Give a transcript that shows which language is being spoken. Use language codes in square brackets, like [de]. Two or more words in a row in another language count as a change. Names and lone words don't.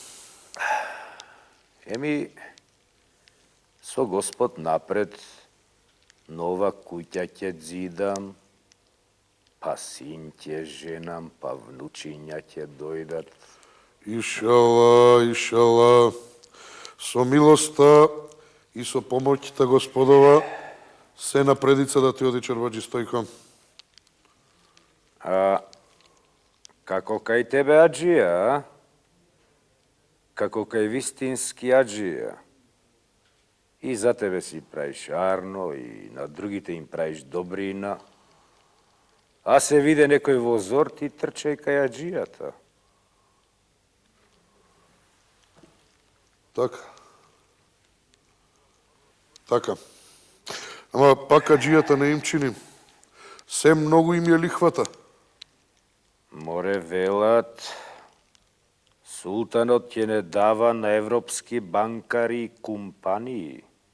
[mk] Еми, со Господ напред, нова куќа ќе зидам, па син ќе женам, па внучиња ќе дојдат. Ишала, ишала, со милоста и со помоќта Господова, се напредица да ти оди, чорбаджи Стојко. Како кај тебе аџија, а? Како кај вистински аџија. И за тебе си правиш арно и на другите им правиш добрина. А се виде некој возор ти трче кај аџијата. Така. Ама пак аджијата не им чини. Се многу им ја лихвата. Море велат, султанот ќе не дава на европски банкари и компании.